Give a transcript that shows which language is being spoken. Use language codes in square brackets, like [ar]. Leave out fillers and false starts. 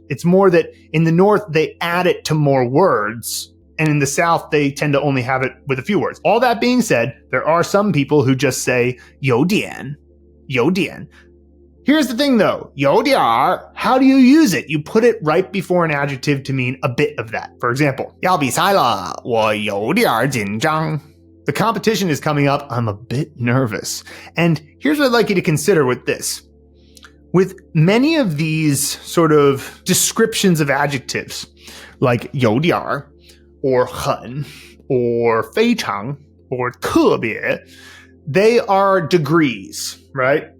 [en] It's more that in the North they add it to more words. And in the South, they tend to only have it with a few words. All that being said, there are some people who just say 有点, 有点. Here's the thing though, 有点儿, how do you use it? You put it right before an adjective to mean a bit of that. [zh] For example, 要比赛了，我有点紧张. [en] The competition is coming up, I'm a bit nervous. And here's what I'd like you to consider with this. With many of these sort of descriptions of adjectives, like 有点儿, or 很, or 非常, or 特别, they are degrees, right?